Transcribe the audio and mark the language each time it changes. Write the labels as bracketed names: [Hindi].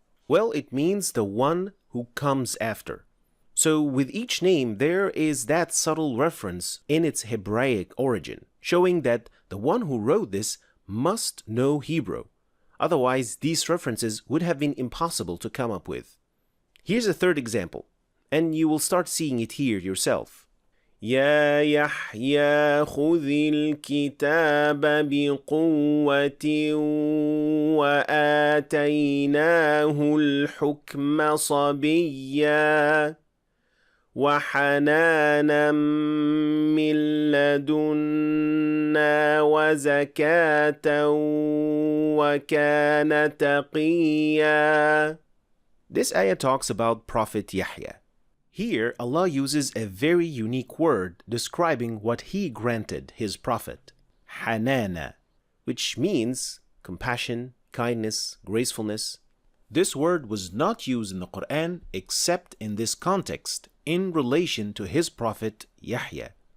[English] Well, it means the one who comes after. So with each name, there is that subtle reference in its Hebraic origin, showing that the one who wrote this must know Hebrew. Otherwise, these references would have been impossible to come up with. Here's a third example, and you will start seeing it here yourself. [Arabic] يا يحيى خذ الكتاب بقوة وآتيناه الحكم صبيا وحنانا من لدنا وزكاة وكان تقيا. [English] This ayah talks about Prophet Yahya. Here, Allah uses a very unique word describing what He granted His Prophet, Hanana, which means compassion, kindness, gracefulness. This word was not used in the Qur'an except in this context in relation to His Prophet Yahya.